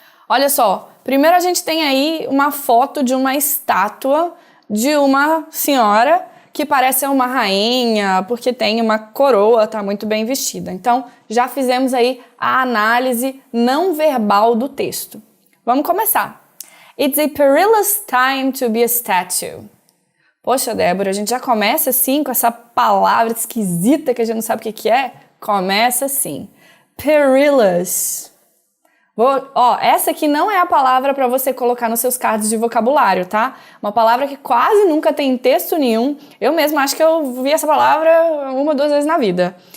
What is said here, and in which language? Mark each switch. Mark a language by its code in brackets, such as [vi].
[pt] Olha só, primeiro a gente tem aí uma foto de uma estátua de uma senhora que parece ser uma rainha, porque tem uma coroa, tá muito bem vestida. Então, já fizemos aí a análise não verbal do texto. Vamos começar. [en] It's a perilous time to be a statue. [pt] Poxa, Débora, a gente já começa assim com essa palavra esquisita que a gente não sabe o que é? Começa assim. Perilous. Essa aqui não é a palavra para você colocar nos seus cards de vocabulário, tá? Uma palavra que quase nunca tem texto nenhum. Eu mesma acho que eu vi essa palavra 1 ou 2 vezes na vida.